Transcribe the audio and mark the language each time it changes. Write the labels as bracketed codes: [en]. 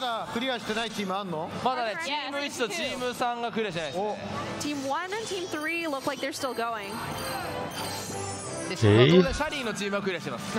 [ja] だクリアしてないチームあんの？まだね、チーム1とチーム3がクリアしてないですね。 [en] Team 1 and Team 3 look like they're still going. [ja] で、当然シャリーのチームはクリアしてます。